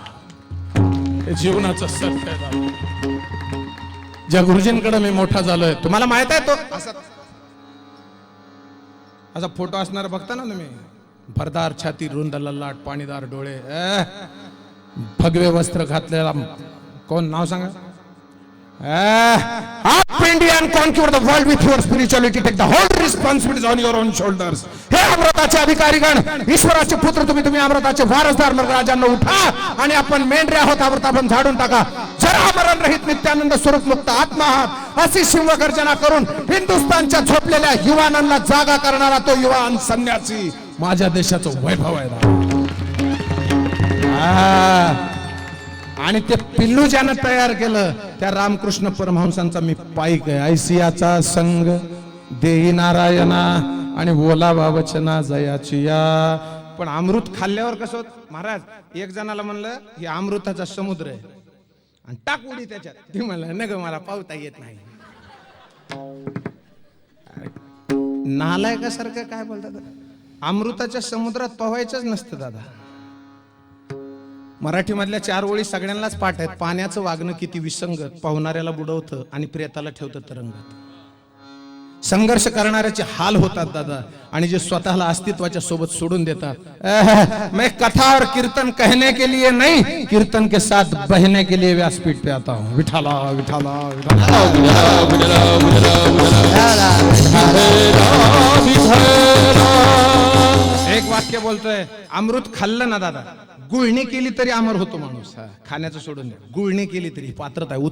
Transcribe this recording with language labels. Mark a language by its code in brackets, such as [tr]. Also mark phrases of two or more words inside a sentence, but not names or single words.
[mr] हे जीवनाचं सत्य आहे दादा. ज्या गुरुजींकडे मी मोठा झालोय, तुम्हाला माहित आहे तो असा फोटो असणार बघता ना तुम्ही, भरदार छाती, रुंद ललाट, पाणीदार डोळे, भगवे वस्त्र घातलेला, कोण नाव सांगा? [en] Up India and conquer the world with your spirituality. Take the whole responsibility on your own shoulders. [mr] हे अमृताचे अधिकारीगण, ईश्वराचे पुत्र तुम्ही अमृताचे वारसदार राजांना उठा आणि आपण मेंढरे आहोत, अमृत आपण झाडून टाका. जरा मरण रहित नित्यानंद स्वरूप मुक्त आत्मा आहात अशी शिवगर्जना करून हिंदुस्थानच्या झोपलेल्या युवानांना जागा करणारा तो युवान संन्यासी माझ्या देशाचं वैभव आहे. आणि ते पिल्लू ज्यानं तयार केलं त्या रामकृष्ण परमहंसांचा मी पाईक आहे. ऐसियाचा संग देई नारायणा आणि बोला बाबचना जयाची या. पण अमृत खाल्ल्यावर कसं होत महाराज? एक जणाला म्हणलं हे अमृताचा समुद्र आहे आणि टाक उडी त्याच्यात. ती म्हणलं न ग, मला पावता येत नाही. नालायकासारखं काय बोलतात? अमृताच्या समुद्रात पोहायचंच नसतं दादा. मराठी मधल्या 4 ओळी सगळ्यांनाच पाठ आहेत. पाण्याचं वागणं किती विसंगत, पाहुणाऱ्याला बुडवतं आणि प्रेताला ठेवतं तरंगात. संघर्ष करणाऱ्याचे हाल होतात दादा, आणि जे स्वतःला अस्तित्वाच्या सोबत सोडून देतात. [hi] मैं कथा और कीर्तन कहने के लिए नहीं, कीर्तन के साथ बहने के लिए व्यासपीठ पे आता हूँ. [mr] विठाला विठाला विठाला. एक वाक्य बोलतोय, अमृत खाल्लं ना दादा, गुळणी केली तरी अमर होतो माणूस. खाण्याचं सोडून द्या, गुळणी केली तरी पात्रता आहे.